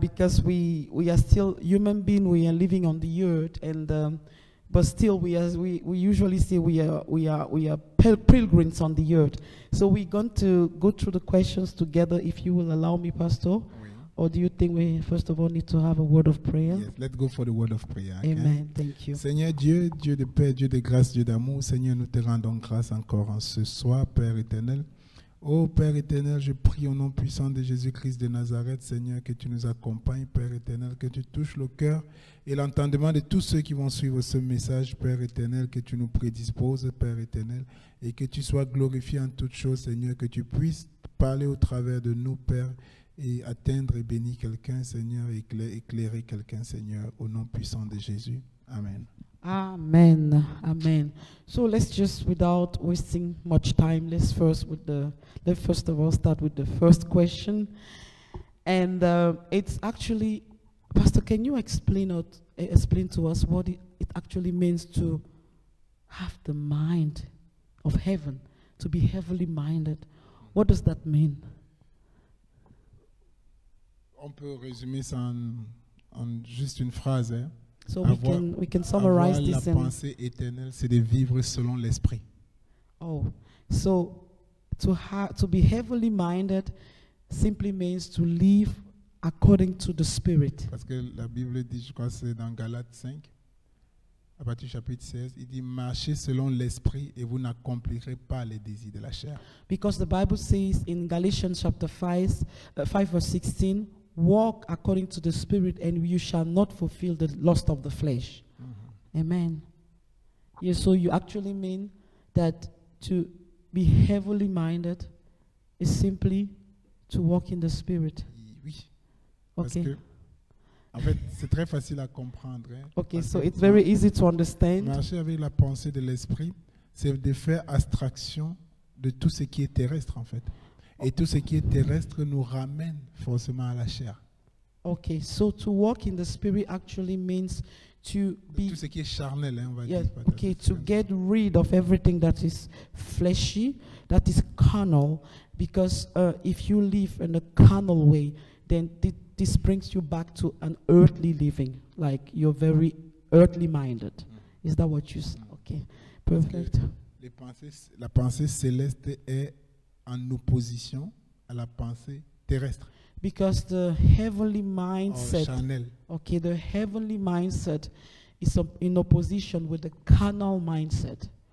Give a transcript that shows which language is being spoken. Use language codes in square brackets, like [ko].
[en] Because we are still human beings. We are living on the earth, and but still we usually say we are pilgrims on the earth. So we're going to go through the questions together, if you will allow me, Pastor. Or do you think we first of all need to have a word of prayer? Yes, let's go for the word of prayer. Okay? Amen. Thank you. [fr] Seigneur Dieu, Dieu de paix, Dieu de grâce, Dieu d'amour, Seigneur, nous te rendons grâce encore en ce soir, Père éternel. Ô Père éternel, je prie au nom puissant de Jésus-Christ de Nazareth, Seigneur, que tu nous accompagnes, Père éternel, que tu touches le cœur et l'entendement de tous ceux qui vont suivre ce message, Père éternel, que tu nous prédisposes, Père éternel, et que tu sois glorifié en toutes choses, Seigneur, que tu puisses parler au travers de nous, Père, et atteindre et bénir quelqu'un, Seigneur, et éclairer quelqu'un, Seigneur, au nom puissant de Jésus. Amen. Amen. Amen. [en] So let's just, without wasting much time, let's first of all start with the first question. And it's actually, Pastor, can you explain to us what it actually means to have the mind of heaven, to be heavenly minded? What does that mean? [fr] On peut résumer ça en juste une phrase. Hein? [en] So we can summarize [fr] avoir [en] this. [fr] La pensée éternelle, c'est de vivre selon l'esprit. [en] Oh, so to be heavenly minded simply means to live according to the Spirit. [fr] Parce que la Bible dit, je crois que c'est dans Galates 5, à partir du chapitre 16, il dit marchez selon l'esprit et vous n'accomplirez pas les désirs de la chair. [en] Because the Bible says in Galatians chapter 5 verse 16, walk according to the Spirit and you shall not fulfill the lust of the flesh. Amen. Yeah, so you actually mean that to be heavenly minded is simply to walk in the Spirit. [fr] Oui. [en] Okay. [fr] Parce que, en fait, c'est très facile à comprendre. Hein, [en] okay, so it's very easy to understand. [fr] Marcher avec la pensée de l'esprit, c'est de faire abstraction de tout ce qui est terrestre, en fait. Et tout ce qui est terrestre nous ramène forcément à la chair. [en] Okay, so to walk in the Spirit actually means to be, [fr] Tout ce qui est charnel, hein, on va [en] yeah, [fr] dire. [en] okay, to get rid of everything that is fleshy, that is carnal, because if you live in a carnal way, then this brings you back to an earthly living, like you're very earthly minded. Is that what you say? Okay, perfect. [fr] La pensée céleste est en opposition à la pensée terrestre. [en] Because the heavenly mindset, [fr] charnel. [en] okay, the heavenly mindset is in opposition with the carnal mindset.